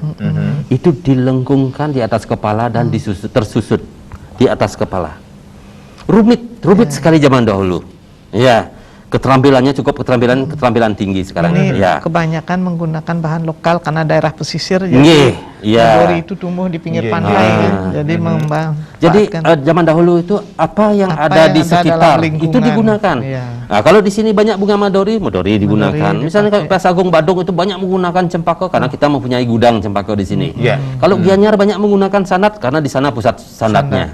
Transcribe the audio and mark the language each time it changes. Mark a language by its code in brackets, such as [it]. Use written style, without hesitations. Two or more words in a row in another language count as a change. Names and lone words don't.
[id] Itu dilengkungkan di atas kepala dan tersusut di atas kepala. Rumit sekali zaman dahulu. Ya, keterampilannya cukup keterampilan tinggi sekarang. Ini Ya. kebanyakan menggunakan bahan lokal karena daerah pesisir. Nggih, iya. Medori itu tumbuh di pinggir Nggih, pantai, nggih. kan. Jadi Jadi zaman dahulu itu apa yang Apa ada yang di ada sekitar dalam lingkungan. itu digunakan. Iya. Nah, kalau di sini banyak bunga medori digunakan. Medori Misalnya dipakai. Pas Agung Badung itu banyak menggunakan cempaka karena kita mempunyai gudang cempaka di sini. Iya. Kalau Gianyar banyak menggunakan sanat karena di sana pusat sanatnya.